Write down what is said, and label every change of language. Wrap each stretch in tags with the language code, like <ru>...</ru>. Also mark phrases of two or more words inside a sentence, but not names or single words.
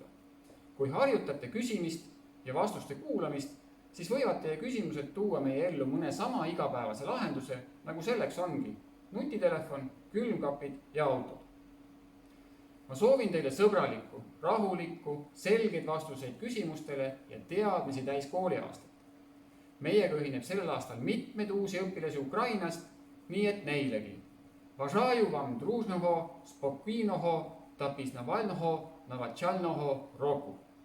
<et>Kui harjutate küsimist ja vastuste kuulamist, siis võivad teie küsimused tuua meie ellu mõne sama igapäevase lahenduse, nagu selleks ongi nutitelefon, külmkapid ja autod. Ma soovin teile sõbralikku, rahulikku, selgeid vastuseid küsimustele ja teadmisi täis kooliaastat. Meiega ühineb sellel aastal mitmed uusi õpilasi Ukrainast, nii et neilegi.</et> <uk>Бажаю вам дружного, спокійного та пізнавального навчального року.</uk>